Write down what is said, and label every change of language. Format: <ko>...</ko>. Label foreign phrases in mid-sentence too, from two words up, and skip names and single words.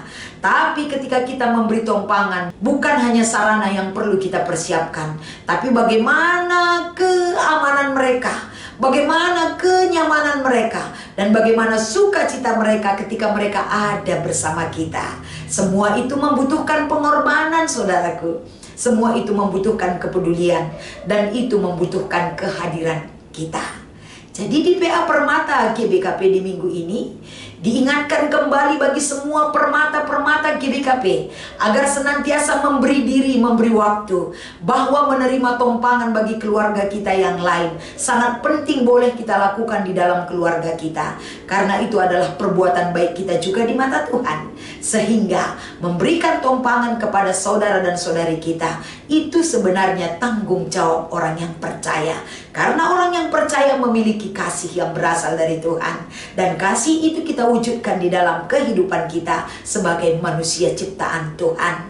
<id>Tapi ketika kita memberi tumpangan, bukan hanya sarana yang perlu kita persiapkan, tapi bagaimana keamanan mereka, bagaimana kenyamanan mereka, dan bagaimana sukacita mereka ketika mereka ada bersama kita. Semua itu membutuhkan pengorbanan, saudaraku. Semua itu membutuhkan kepedulian, dan itu membutuhkan kehadiran kita. Jadi di PA Permata GBKP di minggu ini, Diingatkan kembali bagi semua permata-permata GBKP agar senantiasa memberi diri, memberi waktu, bahwa menerima tumpangan bagi keluarga kita yang lain sangat penting boleh kita lakukan di dalam keluarga kita, karena itu adalah perbuatan baik kita juga di mata Tuhan. Sehingga memberikan tumpangan kepada saudara dan saudari kita itu sebenarnya tanggung jawab orang yang percaya, karena orang yang percaya memiliki kasih yang berasal dari Tuhan, dan kasih itu kita wujudkan di dalam kehidupan kita sebagai manusia ciptaan Tuhan.</id>